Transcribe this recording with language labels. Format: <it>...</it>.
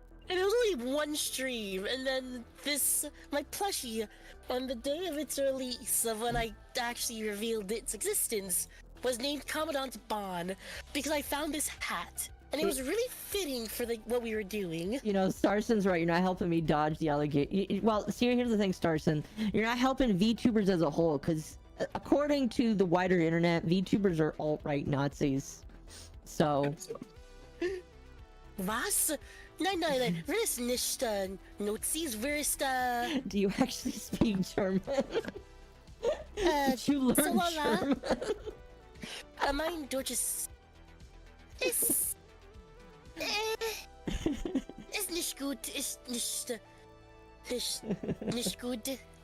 <en>And it was only one stream, and then my plushie, on the day of its release, of when I actually revealed its existence, was named Commandant Bond, because I found this hat, and it was really fitting for what we were doing. You know, Starson's right. You're not helping me dodge the alligator. Well, see, here's the thing, Starson. You're not helping VTubers as a whole, because according to the wider internet, VTubers are alt-right Nazis. So...</en> <de>Was? Nein, wir ist nicht Nazis, wir ist</de> <en>Do you actually speak German? Did you learn German?</en> <de>Mein Deutsch ist nicht gut, ist nicht gut.</de>